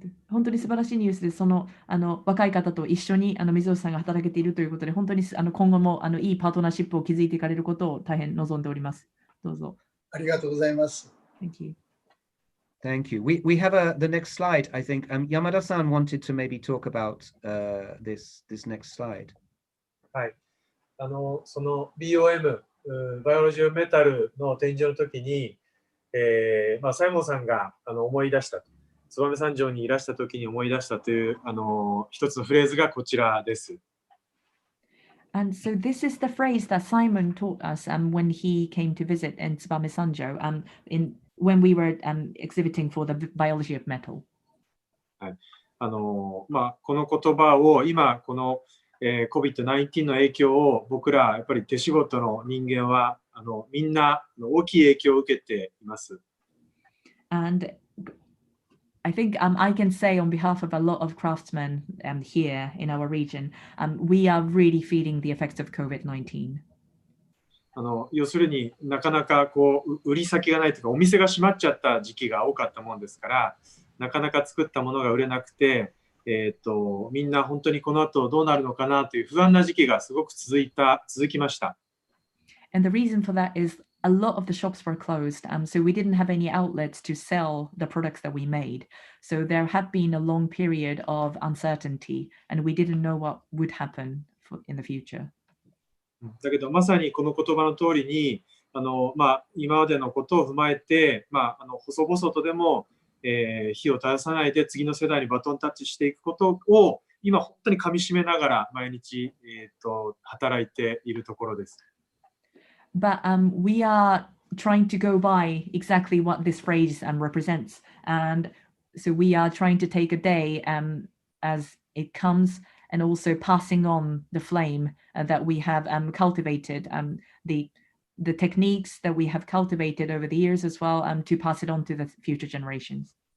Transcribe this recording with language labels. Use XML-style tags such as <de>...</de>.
<ja>本当に素晴らしいニュースです。若い方と一緒に水落さんが働けているということで、本当に今後もいいパートナーシップを築いていかれることを大変望んでおります。どうぞ。ありがとうございます。</ja> <en>Thank you. Thank you. We have the next slide. I think Yamada-san wanted to maybe talk about this next slide.</en> <ja>はい。その BOM、バイオロジーメタルの展示の時に、サイモンさんが思い出したと。燕三条にいらした時に思い出したという一つのフレーズがこちらです。</ja> <en>And so this is the phrase that Simon taught us when he came to visit in Tsubame Sanjo when we were exhibiting for the biology of metal.</en> <ja>はい。この言葉を今このCOVID-19 の影響を僕らやっぱり手仕事の人間はみんな大きい影響を受けています。</ja> <en>And I think I can say on behalf of a lot of craftsmen here in our region, we are really feeling the effects of COVID-19.</en> <ja>要するになかなか売り先がないというかお店が閉まっちゃった時期が多かったもんですから、なかなか作ったものが売れなくて、みんな本当にこの後どうなるのかなという不安な時期がすごく続きました。</ja> <en>And the reason for that is a lot of the shops were closed, so we didn't have any outlets to sell the products that we made. So there had been a long period of uncertainty, and we didn't know what would happen in the future.</en> <ja>だけどまさにこの言葉の通りに今までのことを踏まえて、細々とでも、火を絶やさないで次の世代にバトンタッチしていくことを今本当にかみしめながら毎日、働いているところです。</ja> <en>But we are trying to go by exactly what this phrase represents. And so we are trying to take a day as it comes and also passing on the flame that we have cultivated, the techniques that we have cultivated over the years as well, to pass it on to the future generations.</en>